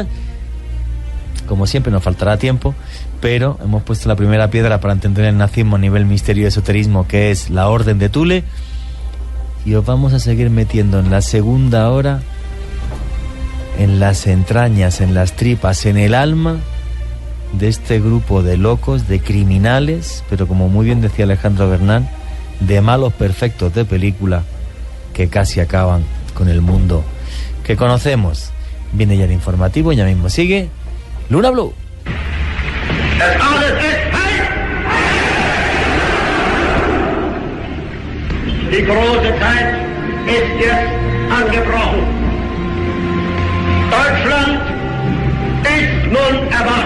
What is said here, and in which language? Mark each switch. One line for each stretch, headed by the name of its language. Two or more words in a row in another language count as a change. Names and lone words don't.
Spanish: Como siempre nos faltará tiempo, pero hemos puesto la primera piedra para entender el nazismo a nivel misterio y esoterismo, que es la Orden de Thule, y os vamos a seguir metiendo en la segunda hora en las entrañas, en las tripas, en el alma de este grupo de locos, de criminales, pero como muy bien decía Alejandro Bernal, de malos perfectos de película que casi acaban con el mundo que conocemos. Viene ya el informativo, ya mismo sigue Luna Blue.
German: Das alles ist heiß! Die große Zeit ist jetzt angebrochen. Deutschland ist nun erwacht.